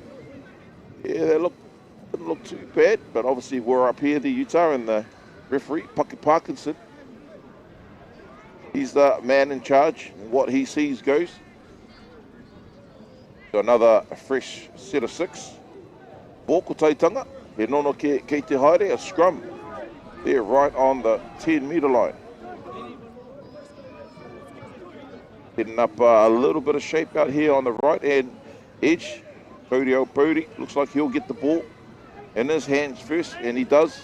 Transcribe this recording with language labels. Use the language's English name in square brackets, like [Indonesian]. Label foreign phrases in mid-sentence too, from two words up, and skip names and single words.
[English] Yeah, they didn't look too bad, but obviously we're up here, the Utah, and the referee, Paki Parkinson. He's the man in charge, and what he sees goes. So another fresh set of 6. [Māori] For Kotaitanga, he nono ke te haere, [English] a scrum. They're right on the 10-metre line. Hitting up a little bit of shape out here on the right-hand edge. Pody looks like he'll get the ball in his hands first, and he does.